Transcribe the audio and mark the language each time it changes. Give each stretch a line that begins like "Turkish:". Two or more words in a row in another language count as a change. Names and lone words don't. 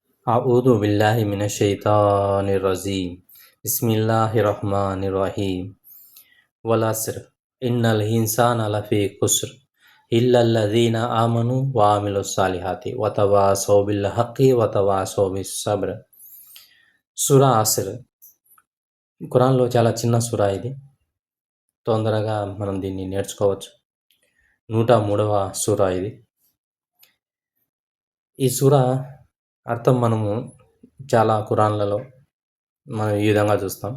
Arabic: أعوذ بالله من الشيطان الرجيم بسم الله الرحمن الرحيم والعصر إن الإنسان لفي خسر إلا الذين آمنوا وعملوا الصالحات وتواصوا بالحق وتواصوا بالصبر.
Telugu: సూరా అస్ర్ ఖురాన్లో చాలా చిన్న సూరా ఇది. తొందరగా మనం దీన్ని నేర్చుకోవచ్చు. 103వ సూరా ఇది. ఈ సూరా అర్థం మనము చాలా ఖురాన్లలో మనం ఈ విధంగా చూస్తాం.